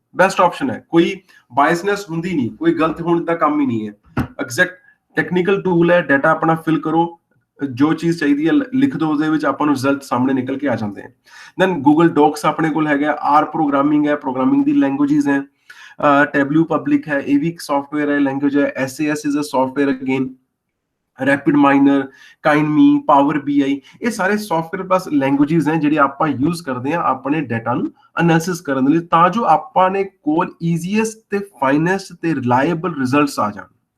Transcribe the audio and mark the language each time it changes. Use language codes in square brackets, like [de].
[pa] Best option ਹੈ, ਕੋਈ ਬਾਇਸਨੈਸ ਹੁੰਦੀ ਨਹੀਂ, ਕੋਈ ਗਲਤ ਹੋਣ ਦਾ ਕੰਮ ਹੀ ਨਹੀਂ ਹੈ। ਐਗਜ਼ੈਕਟ ਟੈਕਨੀਕਲ ਟੂਲ ਹੈ, ਡਾਟਾ ਆਪਣਾ ਫਿਲ ਕਰੋ, ਜੋ ਚੀਜ਼ ਚਾਹੀਦੀ ਹੈ ਲਿਖ ਦੋ, ਉਹਦੇ ਵਿੱਚ ਆਪਾਂ ਨੂੰ ਰਿਜ਼ਲਟ ਸਾਹਮਣੇ ਨਿਕਲ ਕੇ ਆ ਜਾਂਦੇ ਆ। ਦੈਨ ਗੂਗਲ ਡੌਕਸ ਆਪਣੇ ਕੋਲ ਹੈਗਾ, R ਪ੍ਰੋਗਰਾਮਿੰਗ ਹੈ, ਪ੍ਰੋਗਰਾਮਿੰਗ ਦੀ ਲੈਂਗੁਏजेस ਹੈ। [hi] Tableau Public है, ये भी एक सॉफ्टवेयर है, लैंग्वेज है। [en] SAS is a software again, [hi] rapid minor, काइनमी, power BI, ये सारे सॉफ्टवेयर प्लस लैंग्वेजेस हैं [pa] ਜਿਹੜੇ ਆਪਾਂ ਯੂਜ਼ ਕਰਦੇ ਆ ਆਪਣੇ ਡਾਟਾ ਨੂੰ ਐਨਾਲਿਸਿਸ ਕਰਨ ਲਈ, ਤਾਂ ਜੋ ਆਪਾਂ ਨੇ ਕੋਲ ਈਜ਼ੀਐਸਟ ਤੇ ਫਾਈਨੈਸਟ ਤੇ ਰਿਲਾਇਬਲ ਰਿਜ਼ਲਟਸ ਆ ਜਾਣ।